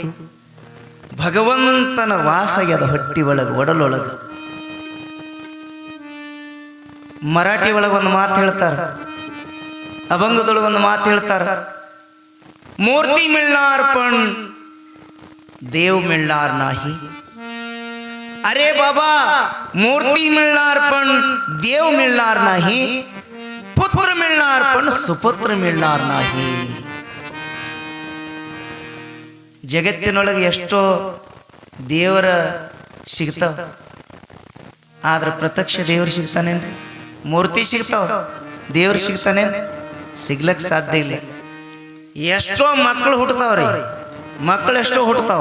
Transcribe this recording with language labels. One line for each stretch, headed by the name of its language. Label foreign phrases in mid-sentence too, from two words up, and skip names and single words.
Kannada: ಭಗವಂತನ ವಾಸಯ್ಯದ ಹೊಟ್ಟಿ ಒಳಗ, ಒಡಲೊಳಗ. ಮರಾಠಿ ಒಳಗೊಂದು ಮಾತು ಹೇಳ್ತಾರ, ಅಭಂಗದೊಳಗೊಂದು ಮಾತು ಹೇಳ್ತಾರ,
Marathi: मूर्ती मिळणार पण देव मिळणार नाही. अरे बाबा, मूर्ति मिलनार पण देव मिलनार नाही, पुत्र मिलनार पण सुपुत्र मिलनार नाही.
Kannada: ಜಗತ್ತಿನೊಳಗೆ ಎಷ್ಟೋ ದೇವರ ಸಿಗ್ತಾವ, ಆದ್ರೆ ಪ್ರತ್ಯಕ್ಷ ದೇವರು ಸಿಗ್ತಾನೇನ್ರಿ? ಮೂರ್ತಿ ಸಿಗ್ತಾವ, ದೇವ್ರು ಸಿಗ್ತಾನೇನ್? ಸಿಗ್ಲಕ್ ಸಾಧ್ಯ ಇಲ್ಲ. ಎಷ್ಟೋ ಮಕ್ಕಳು ಹುಟ್ಟತಾವ್ರಿ, ಮಕ್ಕಳು ಎಷ್ಟೋ ಹುಟ್ಟತಾವ.